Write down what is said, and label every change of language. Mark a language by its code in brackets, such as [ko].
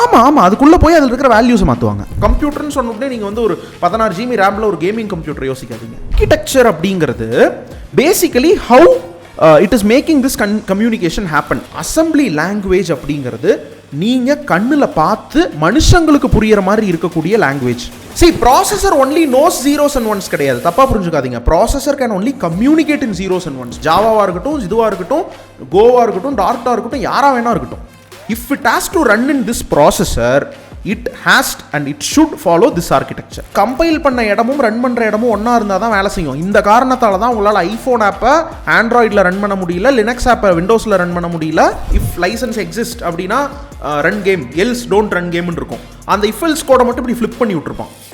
[ta] ஆமாம், அதுக்குள்ளே போய் அதில் இருக்கிற வேல்யூஸை மாற்றுவாங்க. கம்ப்யூட்டர்னு சொன்னோடனே நீங்கள் வந்து ஒரு 16 GB ரேமில் ஒரு கேமிங் கம்ப்யூட்டர் யோசிக்காதீங்க. [en] Architecture அப்படிங்கிறது basically how it is making this communication happen. [ta] Assembly language அப்படிங்கிறது நீங்கள் கண்ணில் பார்த்து மனுஷங்களுக்கு புரிகிற மாதிரி இருக்கக்கூடிய language. [en] See, processor only knows zeros and ones [ta] கிடையாது, தப்பா புரிஞ்சுக்காதீங்க. [en] processor can only communicate in zeros and ones. [ta] ஜாவாவா இருக்கட்டும், இதுவா இருக்கட்டும், கோவா இருக்கட்டும், டார்ட்டா இருக்கட்டும், யாரா வேணா இருக்கட்டும். [en] If it has to run in this processor, it has and it should follow this architecture. [ta] Compile பண்ண இடமும் ரன் பண்ணுற இடமும் ஒன்றா இருந்தால் தான் வேலை செய்யும். இந்த காரணத்தால் தான் உங்களால் ஐஃபோன் ஆப்பை ஆண்ட்ராய்டில் ரன் பண்ண முடியல, லினக்ஸ் ஆப்பை விண்டோஸில் ரன் பண்ண முடியல. [en] If license exist அப்படின்னா run game, else don't run கேம்னு இருக்கும். [ta] அந்த இஃப் எல்ஸ் கோடை மட்டும் இப்படி ஃப்ளிப் பண்ணி விட்டுருப்பான்.